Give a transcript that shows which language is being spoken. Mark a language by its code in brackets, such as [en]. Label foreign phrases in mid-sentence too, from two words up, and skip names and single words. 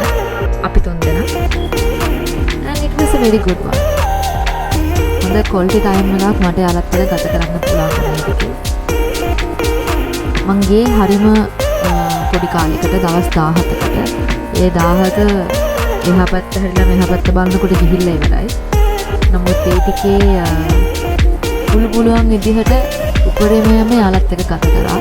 [si] අපි තුන්දෙනා. [en] And it was a very good one. [si] හොඳ [en] quality time [si] එකක් මට යාළුවත් එක්ක ගත කරන්න පුළුවන් වුණා. මං ගියේ හරිම පොඩි කාලයකට දවස් 17කට. ඒ 17 එහා පැත්ත හැරිලා මෙහා පැත්ත බලනකොට ගිහිල්ලා ඉවරයි. නමුත් ඒ ටිකේ පුළුවන් විදිහට උපරිමයම යාළුවත් එක්ක ගත කරා.